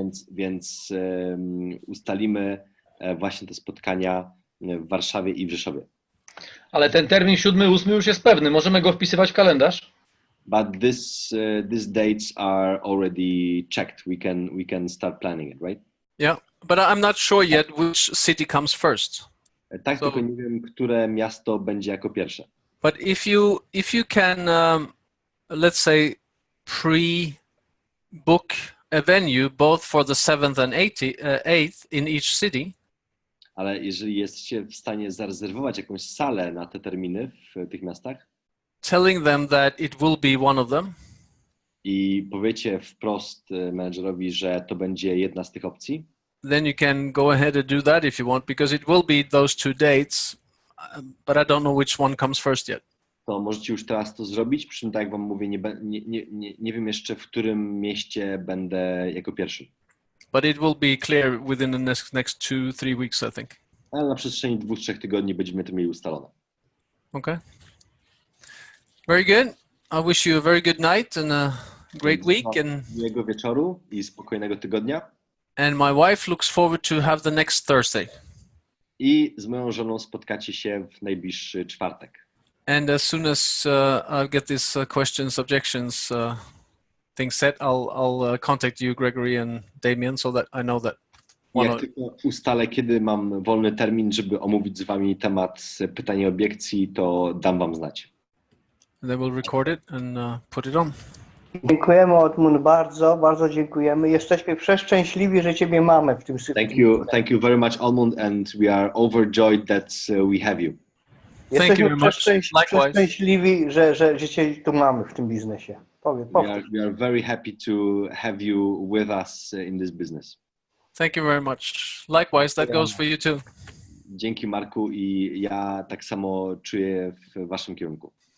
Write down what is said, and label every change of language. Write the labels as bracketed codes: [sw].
[pl] Więc ustalimy właśnie te spotkania w Warszawie i w Rzeszowie. Ale ten termin 7, 8 już jest pewny. Możemy go wpisywać w kalendarz. [en] But these dates are already checked. We can start planning it, right? Yeah, but I'm not sure yet which city comes first. [pl] Tak, [en] So- [pl] tylko nie wiem, które miasto będzie jako pierwsze. [en] But if you can, let's say, pre-book a venue both for the 7th and 8th in each city, [pl] Ale jeżeli jesteście w stanie zarezerwować jakąś salę na te terminy w tych miastach [en] telling them that it will be one of them, [pl] i powiecie wprost menedżerowi, że to będzie jedna z tych opcji, [en] then you can go ahead and do that if you want, because it will be those two dates, but I don't know which one comes first yet. [pl] to możecie już teraz to zrobić. Przy czym, tak jak wam mówię, nie wiem jeszcze, w którym mieście będę jako pierwszy. [en] But it will be clear within the next 2-3 weeks, I think. [pl] Ale na przestrzeni 2-3 tygodni będziemy to mieli ustalone. [en] Okay. Very good. I wish you a very good night and a great week, [pl] Miłego wieczoru i spokojnego tygodnia. [en] and my wife looks forward to have the next Thursday. [pl] I z moją żoną spotkacie się w najbliższy czwartek. [en] And as soon as I'll get these questions, objections, things set, I'll contact you, Gregory and Damien, so that I know that. Jak tylko ustalę, kiedy mam wolny termin, żeby omówić z wami temat pytań i obiekcji, to dam wam znać. And then we'll record it and put it on. [pl] Dziękujemy, Oddmund, bardzo, bardzo dziękujemy. Jesteśmy przeszczęśliwi, że Ciebie mamy w tym [en] Thank you very much, Oddmund, and we are overjoyed that we have you. Thank you [pl] Jesteśmy [en] very much. Likewise. [pl] przeszczęśliwi, że Cię tu mamy w tym biznesie. [en] We are very happy to have you with us in this business. Thank you very much. Likewise, that goes for you too. [pl] Dzięki, Marku, i ja tak samo czuję w waszym kierunku.